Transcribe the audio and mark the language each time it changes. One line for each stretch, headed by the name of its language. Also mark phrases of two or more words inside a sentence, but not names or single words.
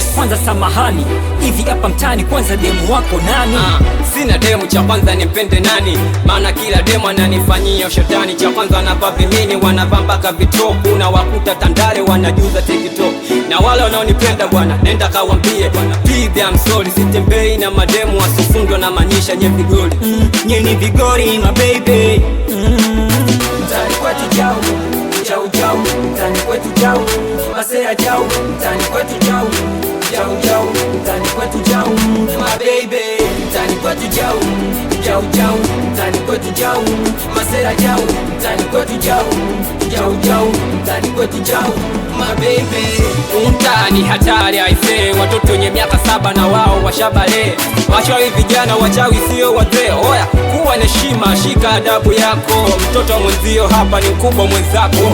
Swahili: Kwanza samahani, hivi hapa mtani kwanza demu wako nani? Sina demu, cha kwanza nipende nani? Maana kila demu ananifanyia ushetani. Cha kwanza anavaa vimini, wanavaa mpaka vitopu, na wakuta Tandale wanajuza TikTok. Na wale wanaonipenda bwana, nenda kawambie
English: please I'm sorry,
Swahili: sitembei na mademu wasifundwa na manyisha nye vigori. Nye ni vigori
English: my baby.
Swahili: Mtani kwetu jau, jau jau. Mtani kwetu jau, masera jau. Mtani kwetu jau, jau jau. Mtani kwetu jau,
English: my baby.
Swahili: Mtani kwetu jau, jau jau. Mtani kwetu jau, masera jau. Mtani kwetu jau, jau jau. Mtani kwetu jau,
English: my baby.
Swahili: Mtani hatari aisee, watoto wenye miaka 7 na wao washabale. Wachawi vijana, wachawi sio wazee. Oya, kuwa na heshima, shika adabu yako. Mtoto wa mwenzio hapa ni mkubwa mwenzako.